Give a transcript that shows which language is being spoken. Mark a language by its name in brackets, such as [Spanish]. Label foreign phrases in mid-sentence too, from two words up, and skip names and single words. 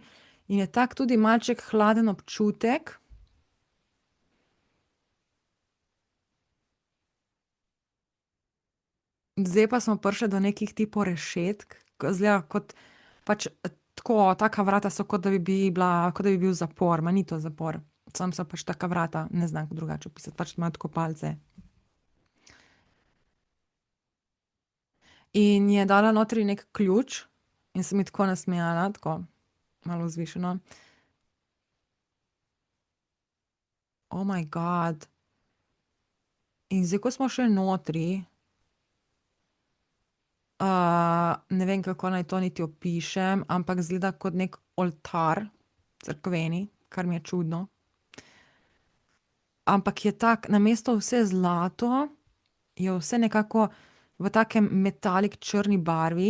[Slovenian] In je tak tudi malček hladen občutek. Zdaj pa smo prišli do nekih tipov rešetk, zgleda kot pač tako, taka vrata so, kot da bi bila, kot da bi bil zapor, ma ni to zapor. Samo so pač taka vrata, ne znam drugače opisati, pač imajo tako palce. In je dala notri neki ključ in se mi tako nasmejala, tako malo vzvišeno. [English] Oh my god. [Slovenian] In zdaj, ko smo še notri, ne vem, kako naj to niti opišem, ampak izgleda kot nek oltar cerkveni, kar mi je čudno. Ampak je tak, namesto vse zlato, je vse nekako v takem metalik črni barvi.